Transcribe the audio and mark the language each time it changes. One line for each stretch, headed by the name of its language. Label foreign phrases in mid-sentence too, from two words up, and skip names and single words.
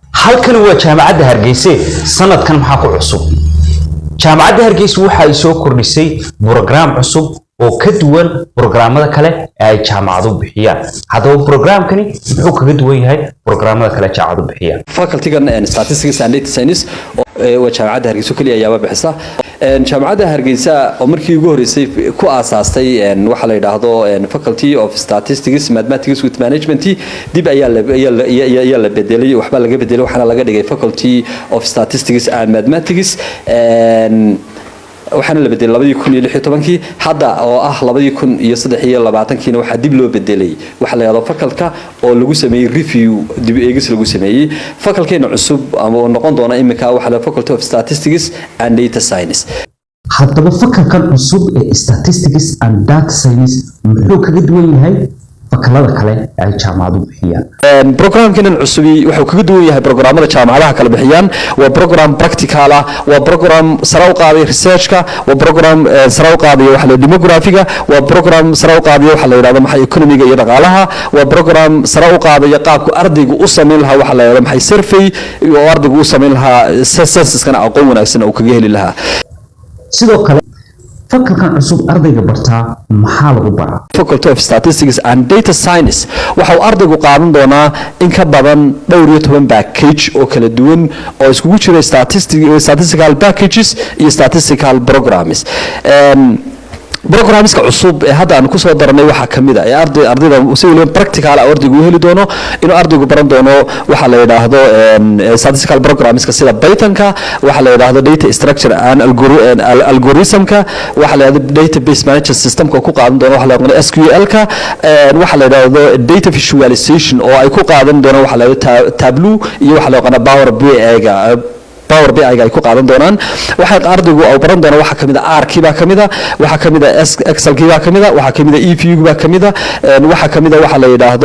Somali: halkan waa jaamacadda Hargeysa sanadkan maxaa ku cusub jaamacadda Hargeysa waxa ay soo kordhisay program cusub oo ka duwan programmada kale ee ay jaamacadu bixiyaan hadaba programkani wuxuu kaga duwan yahay programmada kale jaamacadu bixiyaan faculty-gan
English: statistics and data science
Somali: oo jaamacadda Hargeysa kaliya ayaa bixisa jaamacadda Hargeysa oo markii ugu horeysay ku aasaastay waxa la yiraahdo
English: faculty of statistics mathematics with management
Somali: dib ayaa la bedelay waxba laga bedelay waxana laga dhigay
English: faculty of statistics and mathematics
Somali: waxana la bedelay 2016 hadda oo ah 2023 waxa dib loo bedelay waxa la yiraahdo faculty oo lagu sameeyay review dib eegis lagu sameeyay faculty-na cusub ama noqon doona imika waxa la
English: faculty of statistics and data science
Somali: hadaba faculty cusub ee
English: statistics and data science
Somali: muxuu kaga duwan yahay fakalada kale ay jaamacadu bixiyaan programkan cusubi wuxuu kaga duwan yahay programmada jaamacadaha kala bixiyaan waa program practical ah waa program saraw qaaday research-ka waa program saraw qaaday waxa la demographiga waa program saraw qaaday waxa la yiraahdo maxay economiga iyo dhaqaalaha waa program saraw qaaday qaabku ardaygu u sameyn lahaa waxa la yiraahdo maxay survey oo ardaygu u sameyn lahaa census-kana aqoon wanaagsan oo kaga heli lahaa sidoo kale faculty cusub ardayga bartaa maxaa lagu baraa
English: faculty of statistics and data science
Somali: waxa uu ardaygu qaadan doonaa in ka badan 12 package oo kala duwan oo iskugu jira
English: statistical packages
Somali: iyo
English: statistical programs
Somali: programska cusub ee hadda aan ku soo darnay waxa kamid ah ardayda si waliba practical ardaygu heli doono inuu ardaygu baran doono waxa la yiraahdo statistical programska sida Python-ka waxa la yiraahdo
English: data structure and algorithm-ka
Somali: waxa la yiraahdo
English: database management system-ka
Somali: ku qaadan doono waxa la yiraahdo SQL-ka waxa la yiraahdo
English: data visualization
Somali: oo ay ku qaadan doono waxa la yiraahdo Tableau iyo waxa la yiraahdo Power BI ay ku qaadan doonaan waxa ardaygu oo baran doona waxa kamid ah R-kiiba kamid ah waxa kamid ah Excel-kiiba kamid ah waxa kamid ah EVU-ga kamid ah waxa kamid ah waxa la yiraahdo